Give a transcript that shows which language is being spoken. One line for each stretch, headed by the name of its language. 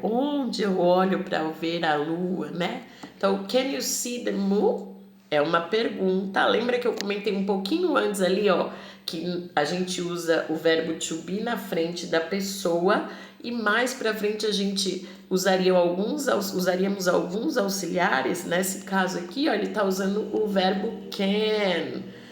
Portuguese: Onde eu olho para ver a lua, né?
English: Então, can you see the moon?
Portuguese: É uma pergunta. Lembra que eu comentei um pouquinho antes ali, ó, que a gente usa o verbo to be na frente da pessoa e mais para frente a gente usaríamos alguns auxiliares. Nesse caso aqui, ó, ele tá usando o verbo can.